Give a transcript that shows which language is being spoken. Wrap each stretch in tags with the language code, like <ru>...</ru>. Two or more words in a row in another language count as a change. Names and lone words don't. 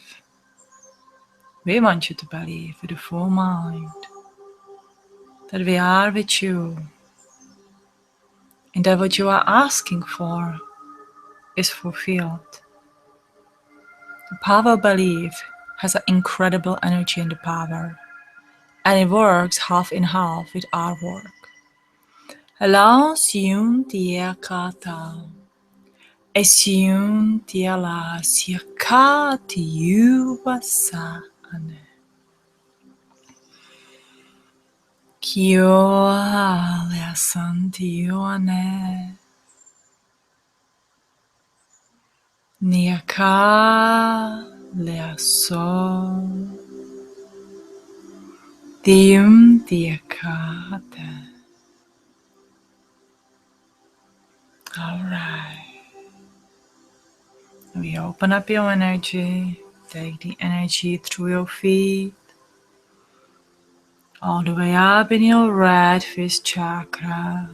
<en>We want you to believe with a full mind that we are with you and that what you are asking for is fulfilled. The power of belief has an incredible energy and the power, and it works half in half with our work. Allow siun tia kata, esiun tia la siaka tiu wasa ane. Kio lea san tiu ane. Niaka lea so. Tium tia kata. All right. We open up your energy. Take the energy through your feet. All the way up in your red fist chakra.</en>